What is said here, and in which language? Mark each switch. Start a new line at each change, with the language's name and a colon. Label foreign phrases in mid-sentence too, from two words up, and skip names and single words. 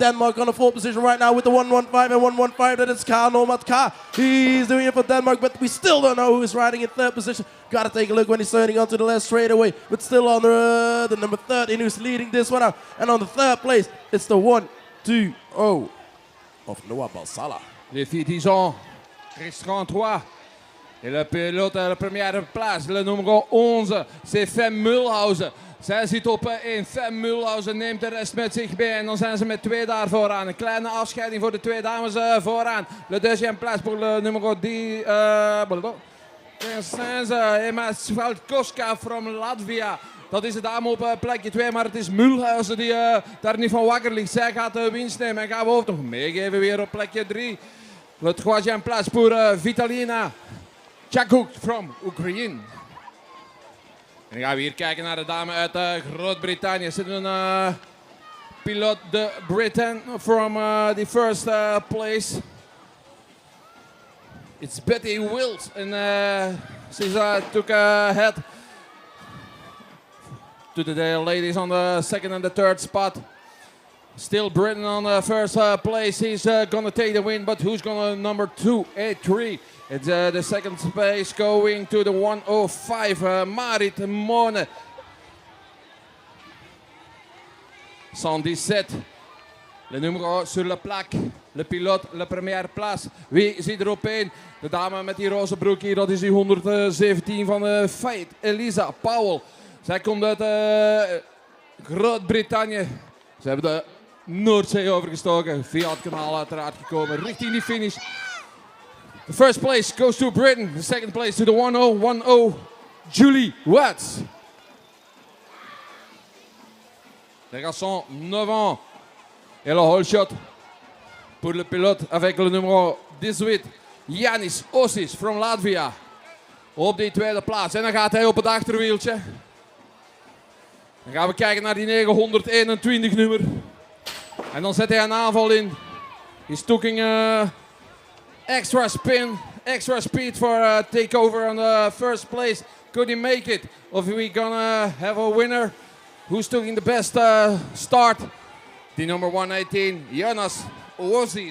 English: Denmark on the fourth position right now with the 115 and 115. That is Karl Normat K. He's doing it for Denmark, but we still don't know who's riding in third position. Gotta take a look when he's turning onto the left straight away. But still on the number 13 who's leading this one out. And on the third place, it's the 1-2-0 of Noah Balsala.
French: Les filles Dijon, restaurant 3. Et le pilote à la première place, le numéro 11, c'est Fem Mulhausen.
Dutch: Zij zit op 1. Fem Mulhausen neemt de rest met zich mee. En dan zijn ze met 2 daar vooraan. Een kleine afscheiding voor de 2 dames vooraan.
French: Le deuxième place pour le numéro 10. Emma Svalkowska from Latvia.
Dutch: Dat is de dame op plekje 2, maar het is Mulhausen die daar niet van wakker ligt. Zij gaat de winst nemen en gaan we ook nog meegeven weer op plekje 3.
French: Le troisième place pour Vitalina Chakuk from Ukraine.
Dutch: En dan gaan we hier kijken naar de dame uit Groot-Brittannië. Er zit een piloot de Britain
English: from the first place. It's Betty Wills and she took ahead to the ladies on the second and the third spot. Still Britain on the first place. He's gonna take the win, but who's gonna number 283? It's the second space going to the 105, Marit Mone.
French: 117, le numéro sur la plaque, le pilote, la première place.
Dutch: Wie zit er op 1? De dame met die roze broek hier, dat is die 117 van Feit, Elisa Powell. Zij komt uit Groot-Brittannië. Ze hebben de Noordzee overgestoken, via het kanaal uiteraard gekomen, richting die finish.
English: The first place goes to Britain. The second place to the 1010 Julie Watts.
French: Les garçons, 9 ans. Et le
English: whole shot
French: pour le pilote avec le numéro 18, Yanis Osis from Latvia.
Dutch: Op die tweede plaats. En dan gaat hij op het achterwieltje. Dan gaan we kijken naar die 921 nummer. En dan zet hij een aanval in.
English: He's taking extra spin, extra speed for takeover on the first place. Could he make it? Or are we gonna have a winner? Who's taking the best start? The number 118, Jonas Ozis.